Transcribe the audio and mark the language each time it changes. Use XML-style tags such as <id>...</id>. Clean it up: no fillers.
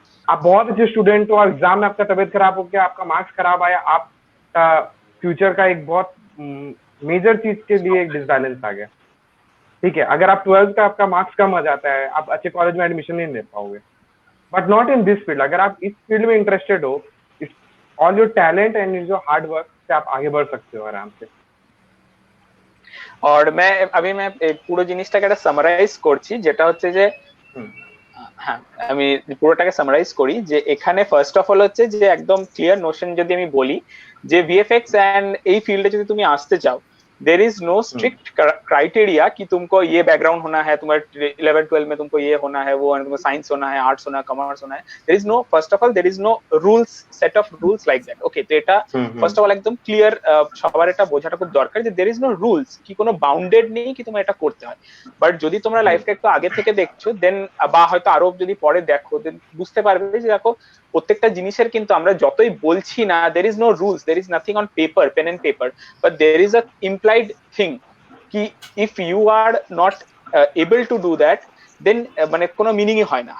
<hi>आप बहुत अच्छे स्टूडेंट हो, एग्जाम में आपका तबीयत खराब हो गया, आपका मार्क्स खराब आया, आपका फ्यूचर का एक बहुत मेजर चीज के लिए एक डिसबैलेंस आ गया, ठीक है। अगर आप 12th का आपका मार्क्स कम आ जाता है, आप अच्छे कॉलेज में एडमिशन नहीं ले पाओगे,</hi> <en>But not in this field.</en> <hi>अगर आप इस फील्ड में इंटरेस्टेड हो,</hi> <en>all your talent and your hard work</en> <hi>से आप आगे बढ़ सकते हो आराम से। और मैं</hi> <bn>পুরো জিনিসটাকে একটা সামারাইজ করছি, যেটা হচ্ছে যে হ্যাঁ আমি পুরোটাকে সামারাইজ করি যে এখানে ফার্স্ট অফ অল হচ্ছে যে একদম ক্লিয়ার নোশন যদি আমি বলি যে VFX एंड এই ফিল্ডে যদি তুমি আসতে চাও,</bn> <hi>there is no strict criteria कि तुमको ये बैकग्राउंड होना है, तुम्हारे 11-12 में तुमको ये होना है, वो तुमको साइंस होना है, आर्ट्स होना है, कॉमर्स होना है।</hi> <en>There is no, first of all there is no rules, set of rules like that.</en> <bn>Okay, तो এটা ফার্স্ট অফ অল একদম ক্লিয়ার, সবার এটা বোঝাটা খুব দরকার যে</bn> <en>there is no rules,</en> <bn>কি কোনো বাউন্ডেড নেই কি তোমার এটা করতে হয়। বাট যদি তোমরা লাইফকে একটু আগে থেকে দেখছো দেন, বা হয়তো আরো যদি পরে দেখো, দেন বুঝতে পারবে যে দেখো প্রত্যেকটা জিনিসের কিন্তু আমরা যতই বলছি না</bn> <en>there is no rules, there is nothing on paper, pen and paper, but there is a implied thing</en> <bn>कि</bn> <en>if you are not able to do that then</en> <bn>মানে কোনো মিনিংই হয় না।</bn>